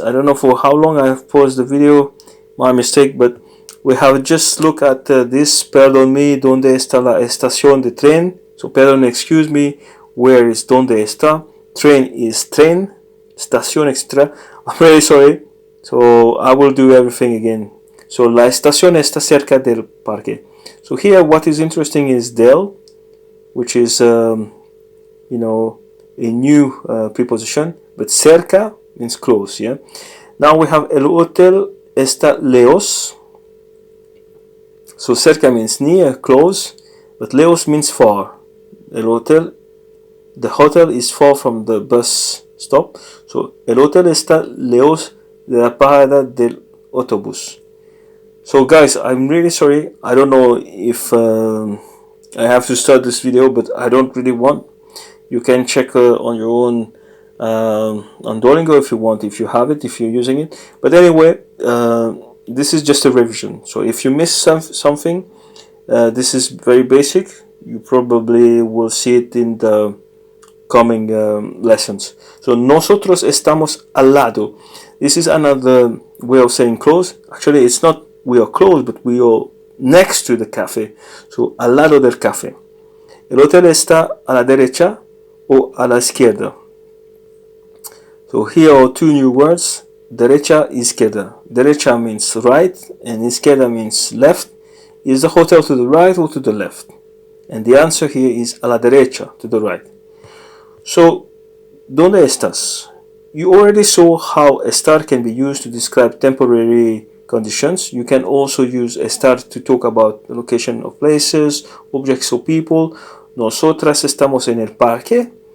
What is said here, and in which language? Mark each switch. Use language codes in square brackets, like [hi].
[en] I don't know for how long I've paused the video. My mistake, but we have just looked at this. [es] Perdón me, ¿dónde está la estación de tren? [en] So, perdón, excuse me, where is [es] ¿dónde está? [en] Train is train. [es] Estación extra. [en] I'm really sorry. So, I will do everything again. [es] So, la estación está cerca del parque. [en] So, here what is interesting is del, which is, you know, a new preposition, but cerca means close. Yeah. Now we have [es] el hotel está lejos. [en] So cerca means near, close, but lejos means far. El hotel, the hotel is far from the bus stop. [es] So el hotel está lejos de la parada del autobús. [en] So guys, I'm really sorry. I don't know if I have to start this video, but I don't really want. You can check on your own on Duolingo if you want, if you have it, if you're using it. But anyway, this is just a revision. So if you miss something, this is very basic. You probably will see it in the coming lessons. [es] So nosotros estamos al lado. [en] This is another way of saying close. Actually, it's not we are close, but we are next to the cafe. [es] So al lado del café. El hotel está a la derecha o a la izquierda. [en] So here are two new words, derecha, izquierda. Derecha means right and izquierda means left. Is the hotel to the right or to the left? And the answer here is [es] a la derecha, [en] to the right. So, [es] ¿dónde estás? [en] You already saw how estar can be used to describe temporary conditions. You can also use estar to talk about the location of places, objects or people. [es] Nosotras estamos en el parque.